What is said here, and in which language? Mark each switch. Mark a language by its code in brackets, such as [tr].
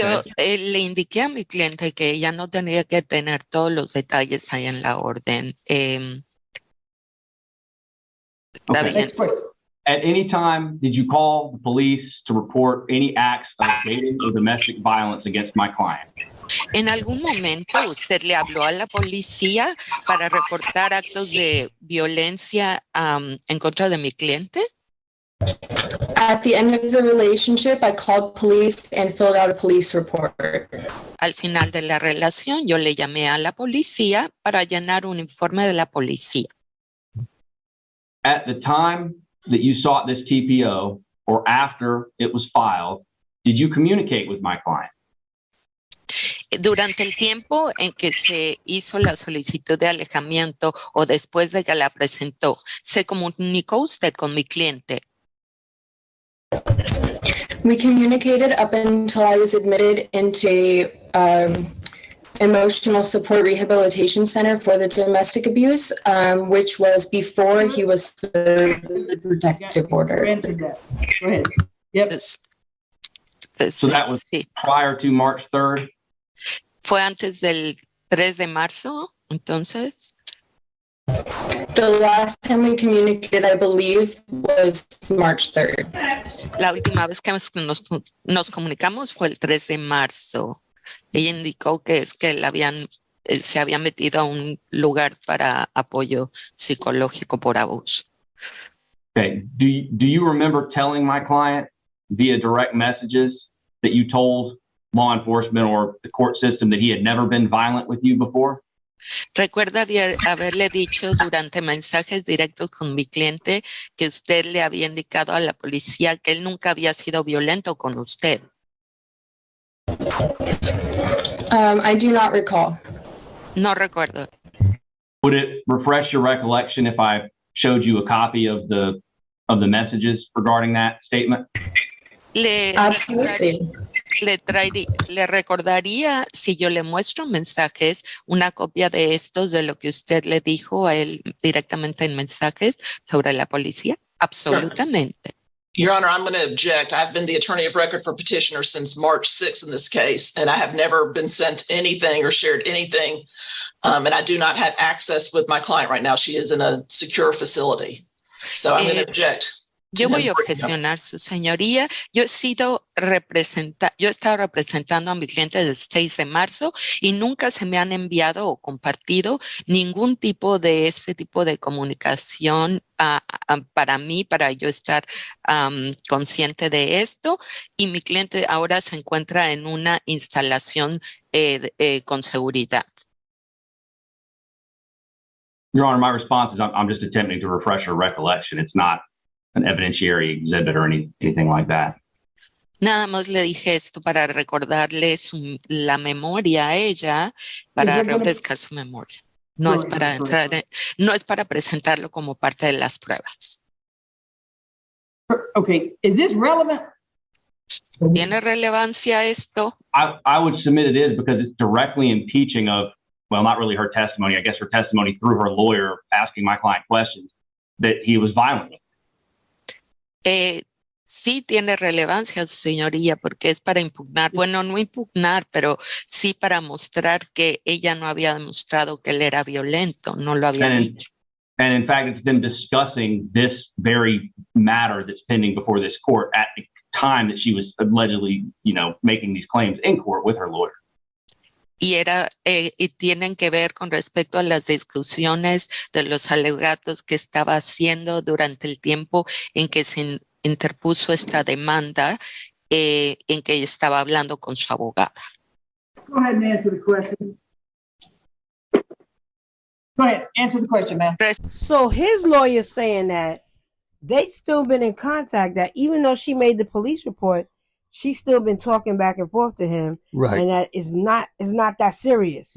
[es] Yo le indiqué a mi cliente que ella no tenía que tener todos los detalles ahí en la orden. Está [en] Okay. [es] bien. [en] At any time, did you call the police to report any acts of dating or domestic violence against my client? [es] ¿En algún momento usted le habló a la policía para reportar actos de violencia en contra de mi cliente? [en] At the end of the relationship, I called police and filled out a police report. [es] Al final de la relación, yo le llamé a la policía para llenar un informe de la policía. [en] At the time that you sought this TPO or after it was filed, did you communicate with my client? [es] Durante el tiempo en que se hizo la solicitud de alejamiento o después de que la presentó, ¿se comunicó usted con mi cliente? [en] We communicated up until I was admitted into emotional support rehabilitation center for the domestic abuse, which was before he was the protective order. Answered that. Go ahead. Yep. So that was [es] Sí. [en] prior to March 3rd? [es] Fue antes del 3 de marzo, entonces. [en] The last time we communicated, I believe, was March 3rd. [es] La última vez que nos comunicamos fue el 3 de marzo. Ella indicó que es que se había metido a un lugar para apoyo psicológico por abuso. [en] Okay. Do you remember telling my client via direct messages that you told law enforcement or the court system that he had never been violent with you before? [es] Recuerda haberle dicho durante mensajes directos con mi cliente que usted le había indicado a la policía que él nunca había sido violento con usted. [en] I do not recall. [es] No recuerdo. [en] Would it refresh your recollection if I showed you a copy of the messages regarding that statement? Absolutely. [es] Le recordaría, si yo le muestro mensajes, una copia de estos de lo que usted le dijo a él directamente en mensajes sobre la policía. Absolutamente. [en] Your Honor, I'm going to object. I've been the attorney of record for petitioner since March 6th in this case, and I have never been sent anything or shared anything. And I do not have access with my client right now. She is in a secure facility. So I'm going to object. [es] Yo voy a objecionar, su señoría. Yo he estado representando a mi cliente desde el 6 de marzo y nunca se me han enviado o compartido ningún tipo de este tipo de comunicación para mí, para yo estar consciente de esto. Y mi cliente ahora se encuentra en una instalación con seguridad. [en] Your Honor, my response is I'm just attempting to refresh her recollection. It's not an evidentiary exhibit or anything like that. [es] Nada más le dije esto para recordarle la memoria a ella, para refrescar su memoria. No es para no es para presentarlo como parte de las pruebas. [en] Okay, is this relevant? [es] ¿Tiene relevancia esto? [en] I would submit it is because it's directly impeaching of, well, not really her testimony, I guess her testimony through her lawyer asking my client questions, that he was violent. [es] Sí tiene relevancia, su señoría, porque es para impugnar, bueno, no impugnar, pero sí para mostrar que ella no había demostrado que él era violento, no lo había dicho. [en] And in fact, it's been discussing this very matter that's pending before this court at the time that she was allegedly, making these claims in court with her lawyer. [es] Y tienen que ver con respecto a las discusiones de los alegatos que estaba haciendo durante el tiempo en que se interpuso esta demanda, en que estaba hablando con su abogada. [en] Go ahead and answer the question. Go ahead, answer the question, ma'am. So his lawyer's saying that they still been in contact, that even though she made the police report, she's still been talking back and forth to him. Right. And that it's not that serious.